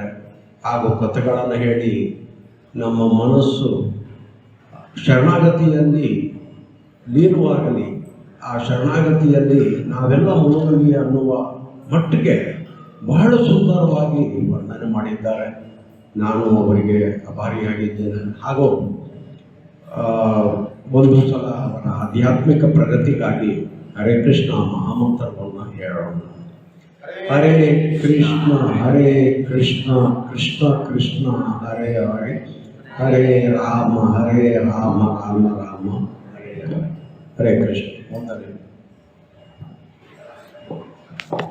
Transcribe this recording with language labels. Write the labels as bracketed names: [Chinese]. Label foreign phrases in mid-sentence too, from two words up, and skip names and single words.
[Kannada] ಹಾಗೂ ಕಥೆಗಳನ್ನು ಹೇಳಿ ನಮ್ಮ ಮನಸ್ಸು ಶರಣಾಗತಿಯಲ್ಲಿ ಲೀನವಾಗಲಿ, ಆ ಶರಣಾಗತಿಯಲ್ಲಿ ನಾವೆಲ್ಲ ಮುಳುಗಲಿ ಅನ್ನುವ ಮಟ್ಟಿಗೆ ಬಹಳ ಸುಂದರವಾಗಿ ವರ್ಣನೆ ಮಾಡಿದ್ದಾರೆ. ನಾನು ಅವರಿಗೆ ಅಭಾರಿಯಾಗಿದ್ದೇನೆ. ಹಾಗೂ ಒಂದು ಸಲ ಅವರ ಆಧ್ಯಾತ್ಮಿಕ ಪ್ರಗತಿಗಾಗಿ ಹರೇ ಕೃಷ್ಣ ಮಹಾಮಂತ್ರವನ್ನು ಹೇಳೋಣ. [Sanskrit] ಹರೇ ಕೃಷ್ಣ ಕೃಷ್ಣ ಕೃಷ್ಣ ಹರೇ ಹರೇ, ಹರೇ ರಾಮ ರಾಮ ರಾಮ ಹರೇ ಹರೇ. ಹರೇ ಕೃಷ್ಣ.